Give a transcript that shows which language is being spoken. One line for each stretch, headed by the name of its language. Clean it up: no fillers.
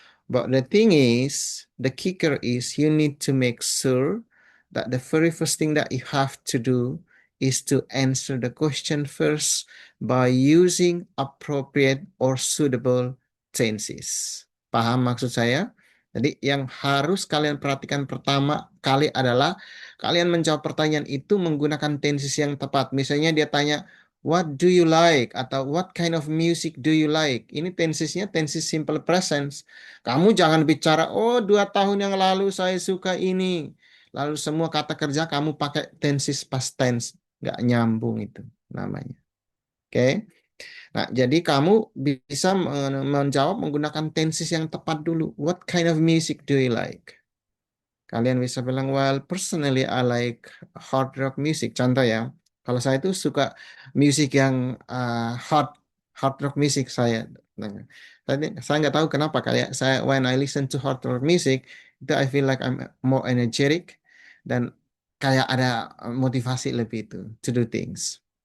English: But the thing is, the kicker is you need to make sure that the very first thing that you have to do is to answer the question first by using appropriate or suitable tenses.
Indonesian: Paham maksud saya? Jadi yang harus kalian perhatikan pertama kali adalah kalian menjawab pertanyaan itu menggunakan tenses yang tepat. Misalnya dia tanya,
English: what do you like? Atau what kind of music do you like?
Indonesian: Ini tensesnya tenses simple present. Kamu jangan bicara, oh 2 tahun yang lalu saya suka ini. Lalu semua kata kerja kamu pakai tenses past tense. Nggak nyambung itu namanya. Oke. Nah, jadi kamu bisa menjawab menggunakan tenses yang tepat dulu.
English: What kind of music do you like?
Indonesian: Kalian bisa bilang,
English: well, personally I like hard rock music.
Indonesian: Contoh ya, Kalau saya itu suka musik yang hard rock music saya. Nah, saya nggak tahu kenapa kayak saya
English: when I listen to hard rock music itu I feel like I'm more energetic
Indonesian: dan kayak ada motivasi lebih itu
English: to do things.